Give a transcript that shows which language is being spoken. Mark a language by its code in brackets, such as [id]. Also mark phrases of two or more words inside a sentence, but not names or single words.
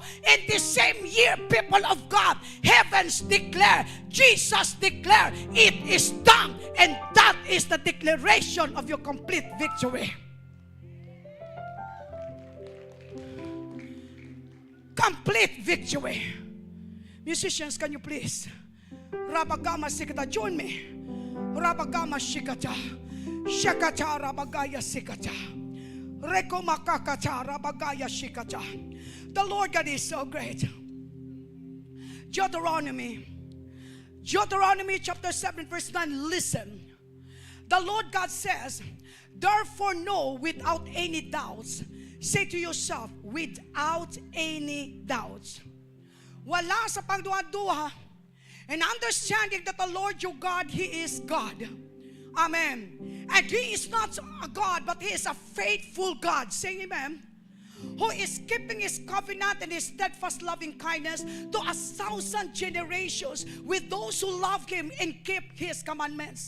[en] In the same year, people of God, heavens declare, Jesus declared, it is done. And that is the declaration of your complete victory. Complete victory. Musicians, can you please? Rabagama Sikata, join me. Rabagama Shikata. Shakata Rabagaya Sikata. Rekomakakata Rabagaya Shikata. The Lord God is so great. Deuteronomy chapter 7 verse 9. Listen. The Lord God says, therefore know without any doubts. Say to yourself, without any doubts. [ceb] Wala sa pagduha-duha. [en] And understanding that the Lord your God, He is God. Amen. And He is not a God, but He is a faithful God. Say amen. Who is keeping His covenant and His steadfast loving kindness to 1,000 generations with those who love Him and keep His commandments.